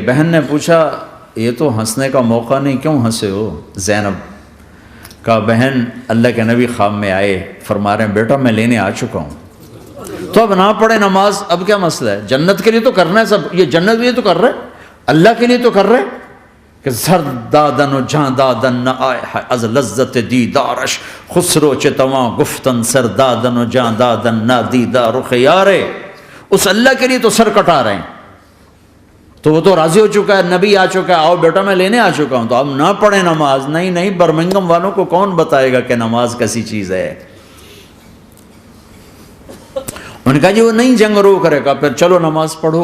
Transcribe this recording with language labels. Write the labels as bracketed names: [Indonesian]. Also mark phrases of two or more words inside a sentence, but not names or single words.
[Urdu] بہن نے پوچھا یہ تو ہنسنے کا موقع نہیں، کیوں ہنسے ہو؟ زینب کہا بہن اللہ کے نبی خواب میں آئے، فرما رہے ہیں بیٹا میں لینے آ چکا ہوں. تو اب نہ پڑھے نماز، اب کیا مسئلہ ہے؟ جنت کے لیے تو کرنا ہے سب، یہ جنت کے لیے تو کر رہے، اللہ کے لیے تو کر رہے کہ [Persian] زر دادن و جان دادن نہ آئے ہے از لذت دیدارش خسرو چتواں گفتن سر دادن و جان دادن نہ دیدہ رخ یارے. [Urdu] اس اللہ کے لیے تو سر کٹا رہے ہیں. تو وہ تو راضی ہو چکا ہے، نبی آ چکا ہے، آؤ بیٹا میں لینے آ چکا ہوں. تو اب نہ پڑھیں نماز. نہیں برمنگم والوں کو کون بتائے گا کہ نماز کیسی چیز ہے؟ انہوں نے کہا جی وہ نہیں جنگ روک رہے گا، پھر چلو نماز پڑھو.